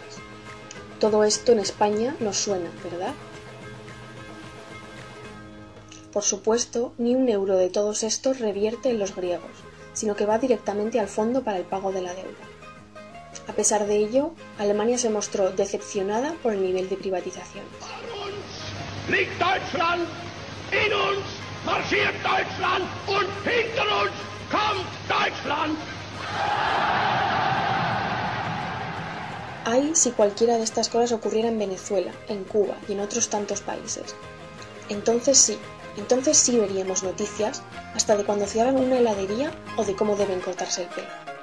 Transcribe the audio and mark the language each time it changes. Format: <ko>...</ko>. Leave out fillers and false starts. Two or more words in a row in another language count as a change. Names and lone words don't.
<es>Todo esto en España nos suena, ¿verdad? Por supuesto, ni un euro de todos estos revierte en los griegos, sino que va directamente al fondo para el pago de la deuda. A pesar de ello, Alemania se mostró decepcionada por el nivel de privatización.</es> <de>Liegt Deutschland, in uns marschiert Deutschland und hinter uns kommt Deutschland.</de> <es>Ay, si cualquiera de estas cosas ocurriera en Venezuela, en Cuba y en otros tantos países. Entonces sí veríamos noticias hasta de cuando cierran una heladería o de cómo deben cortarse el pelo.</es>